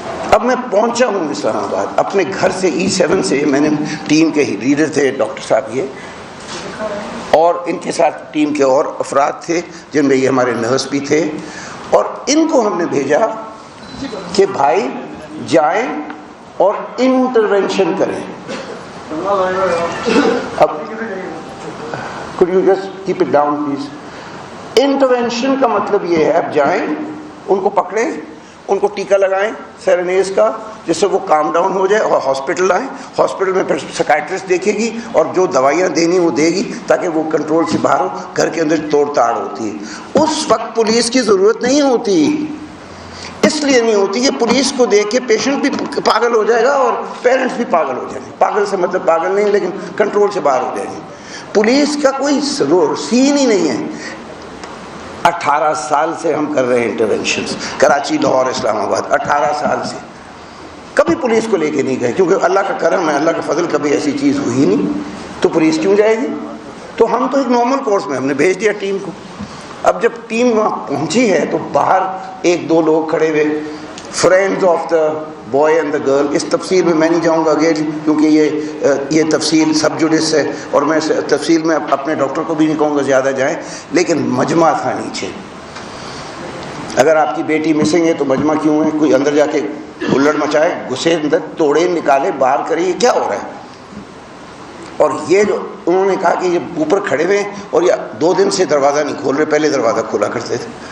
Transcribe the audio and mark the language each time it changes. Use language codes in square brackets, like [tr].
[ur] اب میں پہنچا ہوں اسلام آباد اپنے گھر سے E7 سے, میں نے ٹیم کے ہی لیڈر تھے ڈاکٹر صاحب یہ, اور ان کے ساتھ ٹیم کے اور افراد تھے جن میں یہ ہمارے نرس بھی تھے, اور ان کو ہم نے بھیجا کہ بھائی جائیں اور انٹرونشن کریں. [en] اب could you just keep it down please. [ur] Intervention کا مطلب یہ ہے, اب جائیں, ان کو پکڑیں, ان کو ٹیکا لگائیں سیرنیز کا, جس سے وہ کام ڈاؤن ہو جائے, اور ہاسپٹل آئیں. ہاسپٹل میں پھر سکائٹرسٹ دیکھے گی اور جو دوائیاں دینی وہ دے گی, تاکہ وہ کنٹرول سے باہر ہو. گھر کے اندر توڑ تاڑ ہوتی ہے, اس وقت پولیس کی ضرورت نہیں ہوتی. اس لیے نہیں ہوتی کہ پولیس کو دیکھ کے پیشنٹ بھی پاگل ہو جائے گا اور پیرنٹس بھی پاگل ہو جائیں گے. پاگل سے مطلب پاگل نہیں, لیکن کنٹرول سے باہر ہو جائیں گے. پولیس کا کوئی سین ہی نہیں ہے. 18 سال سے ہم کر رہے ہیں انٹرونشنز, کراچی, لاہور, اسلام آباد, 18 سال سے. کبھی پولیس کو لے کے نہیں گئے, کیونکہ اللہ کا کرم ہے, اللہ کا فضل, کبھی ایسی چیز ہوئی نہیں, تو پولیس کیوں جائے گی. تو ہم تو ایک نارمل کورس میں ہم نے بھیج دیا ٹیم کو. اب جب ٹیم وہاں پہنچی ہے تو باہر 1-2 لوگ کھڑے ہوئے, [en] Friends of the boy and the girl. [ur] اس تفصیل میں نہیں جاؤں گا اگین کیونکہ یہ تفصیل سب جوڈس ہے اور میں تفصیل میں اپنے ڈاکٹر کو بھی نہیں کہوں گا زیادہ جائیں. لیکن مجمع تھا نیچے. اگر آپ کی بیٹی مسنگ ہے تو مجمع کیوں ہے؟ کوئی اندر جا کے ہلڑ مچائے, گھسے اندر, توڑے, نکالے, باہر کرے, یہ کیا ہو رہا ہے؟ اور یہ جو انہوں نے کہا کہ یہ اوپر کھڑے ہوئے ہیں اور یہ 2 دن سے دروازہ نہیں کھول رہے, پہلے دروازہ کھولا کرتے تھے.